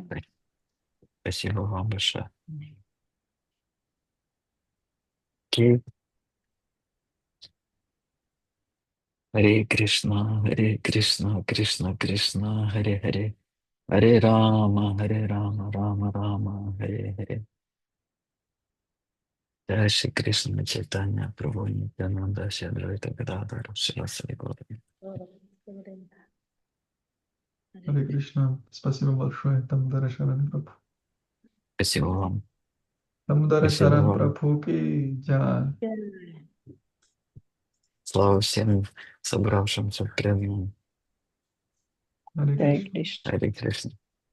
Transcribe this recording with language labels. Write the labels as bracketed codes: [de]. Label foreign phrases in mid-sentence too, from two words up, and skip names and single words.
[ru] Спасибо вам большое. Окей. [sa] हरे कृष्ण, कृष्ण कृष्ण, हरे हरे, हरे राम, राम राम, हरे हरे. [ru] Jai Shri Krishna Chaitanya Prabhu Nityananda Shri Advaita Gadadhar Shivasari Gauri. Харе Кришна. Спасибо большое, Дамудара Шаран Прабху. Спасибо вам. Дамудара Спасибо Шаран вам. [hi] प्रभु की जय. [ru] Слава всем собравшимся в преданном. Харе Jai Кришна. Krishna. Харе Кришна.